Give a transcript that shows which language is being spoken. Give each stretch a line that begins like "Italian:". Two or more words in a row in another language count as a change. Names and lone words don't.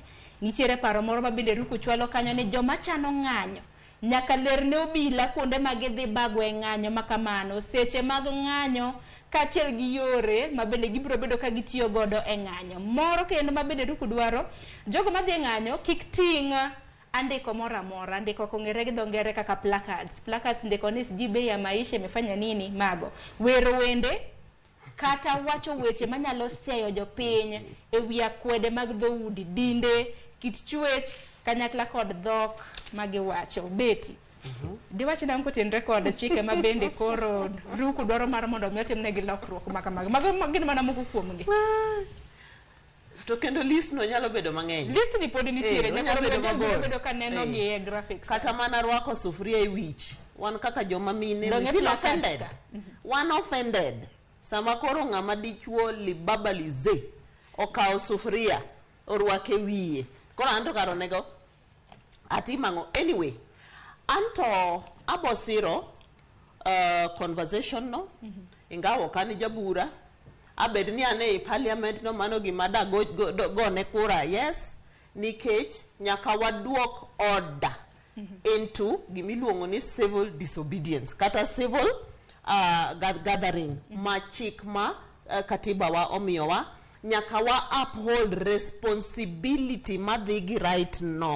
Luo (Kenya and Tanzania): Nitiere paro moro ma bende Ruku chwalo kanyo ni joma chano ng'anyo nyaka lerne obila kuonde ma gidhi bago e ng'anyo makamano, seche mag ng'anyo kaachiel gi yore ma bende gibiro bedo ka gitiyo godo e ng'anyo. Moro kendo ma bende Ruku dwaro jogo ma dhi e ng'anyo kik ting' andiko mora mora, andiko kong'ere gi dho ngere kaka placards ndiko ni
Swahili: jibe ya maisha imefanya nini
Luo (Kenya and Tanzania): mago, wero wende kata wacho weche manyalo seyo jopiny e wi akwede mag dhoudi, dinde, kit chwech kanyakla kod dhok magiwacho. Beti diwach nam kotenre kod chike ma bende koro Ruku dwaro mar mondo mi otimnegi lokruok mago gin mana moko kuomgi. To kendo list no nyalo bedo mang'eny. List ni pod nitiere nyalo bedo ka neno gi e graphics. Kata mana rwako sufuria e wich. Wan kaka joma mine
English: we feel offended. One offended.
Luo (Kenya and Tanzania): Sama koro ng'ama dichuo libaba lize okawo sufuria orwake wiye. Koro anto karo nego atimango. Anyway, anto abosiro conversation no ingawo kani jabura abed ni ane e parliament no mano gima da go ne kura yes nikech nyaka waduok
English: order into
Luo (Kenya and Tanzania): gimiluongo ni
English: civil disobedience
Luo (Kenya and Tanzania): kata
English: civil gathering
Luo (Kenya and Tanzania): ma chik ma katiba wa omiyowa nyaka wa
English: uphold responsibility
Luo (Kenya and Tanzania): madhigi right no.